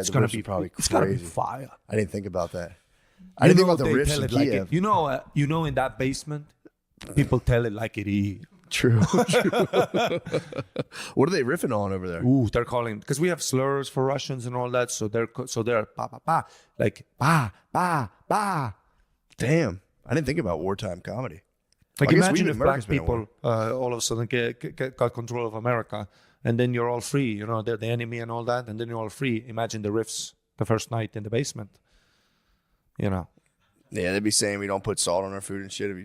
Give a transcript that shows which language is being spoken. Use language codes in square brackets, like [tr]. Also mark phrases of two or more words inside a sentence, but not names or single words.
[en] it's gonna be probably It's gonna be crazy. fire. I didn't think about that. I didn't think about the They riffs tell in it like Kiev. it. You know, in that basement, people tell it like it is. True. What are they riffing on over there? Ooh, they're calling because we have slurs for Russians and all that. So they're pa pa pa, like pa pa pa. Damn, I didn't think about wartime comedy. Like I guess imagine we- if America's black been at people all of a sudden got control of America, and then you're all free. You know, they're the enemy and all that, and then you're all free. Imagine the riffs the first night in the basement. You know. Yeah, they'd be saying we don't put salt on our food and shit.